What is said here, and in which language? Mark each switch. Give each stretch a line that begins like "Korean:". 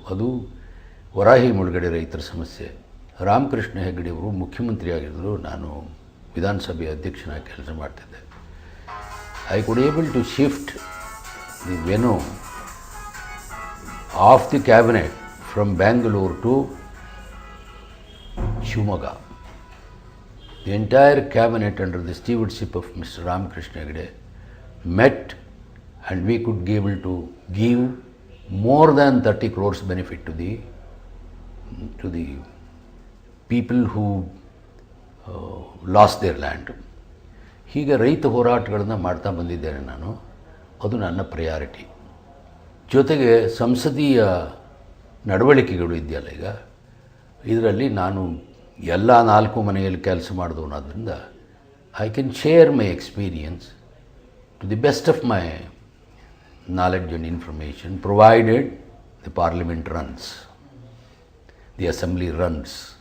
Kannada: ಅದು ವರಾಹಿ ಮುಳುಗಡೆ ರೈತರ ಸಮಸ್ಯೆ. ರಾಮಕೃಷ್ಣ ಹೆಗಡೆಯವರು ಮುಖ್ಯಮಂತ್ರಿ ಆಗಿದ್ದರು, ನಾನು ವಿಧಾನಸಭೆ ಅಧ್ಯಕ್ಷನಾಗಿ ಕೆಲಸ ಮಾಡ್ತಿದ್ದೆ.
English: I could able to shift the venue of the cabinet from Bangalore to Shimoga. The entire cabinet under the stewardship of Mr. Ramakrishna Hegde met, and we could be able to give more than 30 crores benefit to the people who lost their land.
Kannada: ಹೀಗೆ ರೈತ ಹೋರಾಟಗಳನ್ನು ಮಾಡ್ತಾ ಬಂದಿದ್ದೇನೆ ನಾನು. ಅದು ನನ್ನ priority. ಜೊತೆಗೆ ಸಂಸದೀಯ ನಡವಳಿಕೆಗಳು ಇದೆಯಲ್ಲ, ಈಗ ಇದರಲ್ಲಿ ನಾನು ಎಲ್ಲ 4 ಮನೆಯಲ್ಲಿ ಕೆಲಸ ಮಾಡಿದವನಾದ್ರಿಂದ
English: I can share my experience to the best of my knowledge and information, provided the parliament runs, the assembly runs.